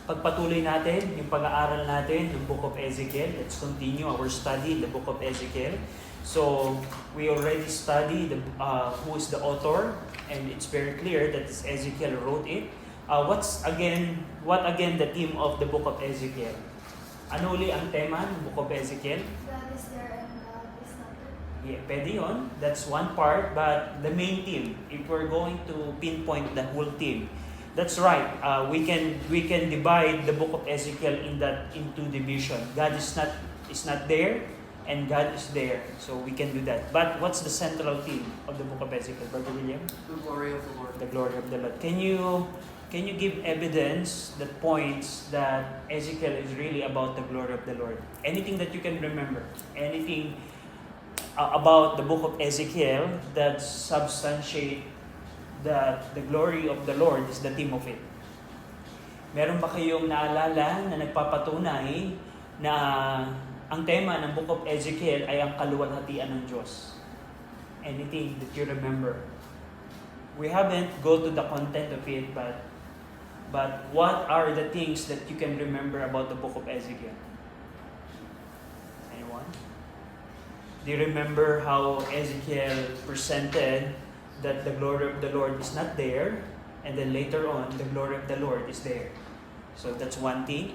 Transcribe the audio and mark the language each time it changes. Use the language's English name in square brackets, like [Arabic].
[Filipino] pagpatuloy natin yung pag-aaral natin ng Book of Ezekiel. [English] Let's continue our study in the Book of Ezekiel. So, we already studied who is the author, and it's very clear that Ezekiel wrote it. What again the theme of the Book of Ezekiel? [Filipino] Ano uli ang tema ng Book of Ezekiel? [English] God is there and God is not there. [Filipino] Yeah, pwede yun. [English] That's one part, but the main theme, if we're going to pinpoint the whole theme, that's right. We can divide the Book of Ezekiel into division. God is not there, and God is there. So we can do that. But what's the central theme of the Book of Ezekiel, Brother William? The glory of the Lord. The glory of the Lord. Can you give evidence that points that Ezekiel is really about the glory of the Lord? Anything that you can remember? Anything about the book of Ezekiel that substantiate that the glory of the Lord is the theme of it? [Filipino] Meron ba kayong naalala na nagpapatunay na ang tema ng book of Ezekiel ay ang kaluwalhatian ng Diyos? [English] Anything that you remember? We haven't go to the content of it, but what are the things that you can remember about the book of Ezekiel? Anyone? Do you remember how Ezekiel presented that the glory of the Lord is not there, and then later on, the glory of the Lord is there? So that's one thing.